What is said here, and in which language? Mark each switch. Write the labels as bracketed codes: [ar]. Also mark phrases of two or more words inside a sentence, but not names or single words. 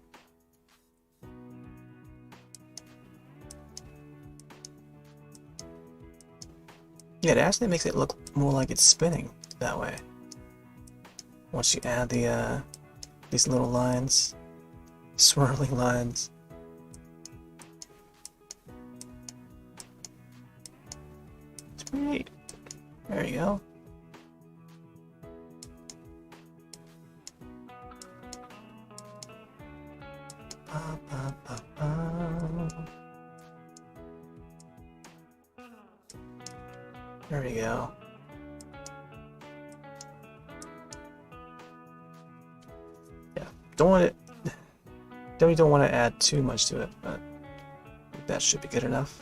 [en] Yeah, it actually makes it look more like it's spinning that way. Once you add the these little lines, swirling lines. It's pretty neat. There you go. Ba, ba, ba, ba. There we go. Yeah, don't want it. Definitely don't want to add too much to it, but that should be good enough.